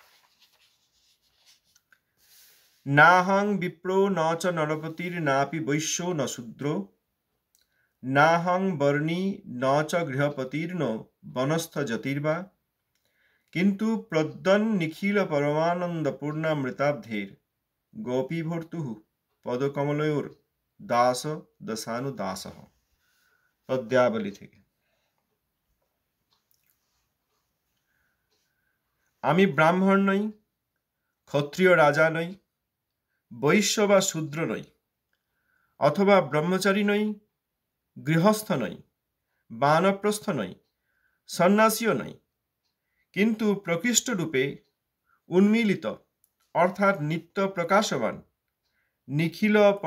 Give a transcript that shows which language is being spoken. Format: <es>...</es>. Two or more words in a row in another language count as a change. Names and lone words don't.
<sa>नाहं विप्रो न च नरपतिर नापि वैश्यो न शूद्रो नाहं वर्णी न च गृहपतिर्नो वनस्थ जतिर्वा किन्तु प्रद्यन् निखिल परमानंद पूर्णामृताब्धेर गोपी भर्तुः पदकमलयोर दास दशानुदासः।</sa> <bn>पद्यावली থেকে। আমি ব্রাহ্মণ নই, ক্ষত্রিয় রাজা নই, বৈশ্য বা শূদ্র নই, অথবা ব্রহ্মচারী নই, গৃহস্থ নই, বানপ্রস্থ নই, সন্ন্যাসীও নই, কিন্তু প্রকৃষ্ট রূপে উন্মিলিত অর্থাৎ নিত্য প্রকাশবান নিখিল</bn>